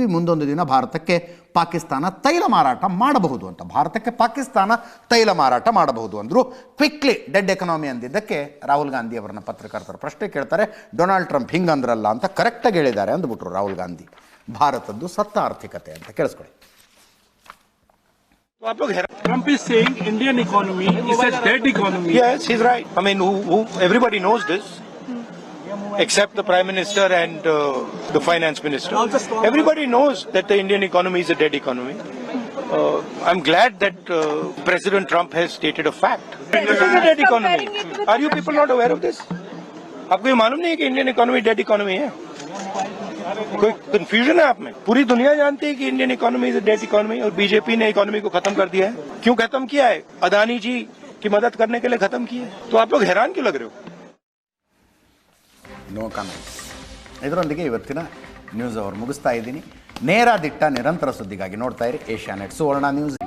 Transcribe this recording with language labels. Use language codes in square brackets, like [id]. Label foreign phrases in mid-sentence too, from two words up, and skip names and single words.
[kn] ಮುಂದೊಂದು ದಿನ ಭಾರತಕ್ಕೆ ಪಾಕಿಸ್ತಾನ ತೈಲ ಮಾರಾಟ ಮಾಡಬಹುದು ಅಂತ. ಭಾರತಕ್ಕೆ ಪಾಕಿಸ್ತಾನ ತೈಲ ಮಾರಾಟ ಮಾಡಬಹುದು ಅಂದರು. [en] quickly dead economy [kn] ಅಂದಿದ್ದಕ್ಕೆ ರಾಹುಲ್ ಗಾಂಧಿ ಅವರನ್ನ ಪತ್ರಕರ್ತರ ಪ್ರಶ್ನೆ ಕೇಳ್ತಾರೆ. ಡೊನಾಲ್ಡ್ ಟ್ರಂಪ್ ಹಿಂಗಂದ್ರಲ್ಲ ಅಂತ ಕರೆಕ್ಟಾಗಿ ಹೇಳಿದ್ದಾರೆ ಅಂದ್ಬಿಟ್ರು ರಾಹುಲ್ ಗಾಂಧಿ. ಭಾರತದ್ದು ಸತ್ತ ಆರ್ಥಿಕತೆ ಅಂತ ಕೇಳಿಸ್ಕೊಳ್ಳಿ. [en] Trump is saying Indian economy is a dead economy. Yes, he's right. I mean, everybody knows this, except the Prime Minister and the Finance Minister. Everybody knows that the Indian economy is a dead economy. I'm glad that President Trump has stated a fact. It is a dead economy. Are you people not aware of this? [hi] आपको ये मालूम नहीं है कि [en] Indian economy dead economy [hi] है? कोई कंफ्यूजन है आप में? पूरी दुनिया जानती है कि [en] Indian economy is a dead economy [hi] और बीजेपी ने इकोनॉमी को खत्म कर दिया है. क्यों खत्म किया है? अदानी जी की मदद करने के लिए खत्म किया है. तो आप लोग हैरान क्यों लग रहे हो? [en] no comment. [kn] ಇದರೊಂದಿಗೆ ಇವತ್ತಿನ [en] news hour [kn] ಮುಗಿಸ್ತಾ ಇದ್ದೀನಿ. ನೇರ ದಿಟ್ಟ ನಿರಂತರ ಸುದ್ದಿಗಾಗಿ ನೋಡ್ತಾ ಇರಿ ಏಷ್ಯಾನೆಟ್ ಸುವರ್ಣ ನ್ಯೂಸ್.